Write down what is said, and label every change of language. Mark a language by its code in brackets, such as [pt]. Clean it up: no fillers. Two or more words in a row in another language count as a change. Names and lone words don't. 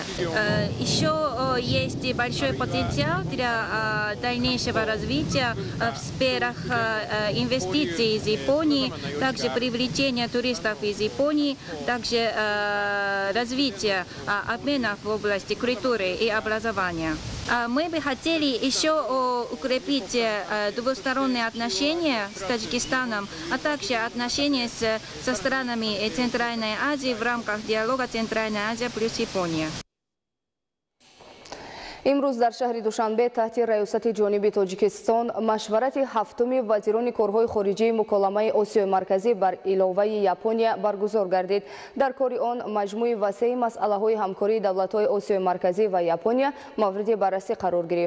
[ru] Еще есть большой потенциал для дальнейшего развития в сферах инвестиций из Японии, также привлечения туристов из Японии, также развития обменов в области культуры и образования. Мы бы хотели еще укрепить двусторонние отношения с Таджикистаном, а также отношения со странами Центральной Азии в рамках диалога Центральная Азия плюс Япония. [tg] имрӯз дар шаҳри душанбе таҳти раёсати ҷониби Тоҷикистон машварати ҳафтуми вазирони корҳои хориҷии муколамаи Осиёи марказӣ бар иловаи Япония баргузор гардид. Дар кори он маҷмӯи васеъи масъалаҳои ҳамкории давлатҳои Осиёи марказӣ ва Япония мавриди баррасӣ қарор гирифт.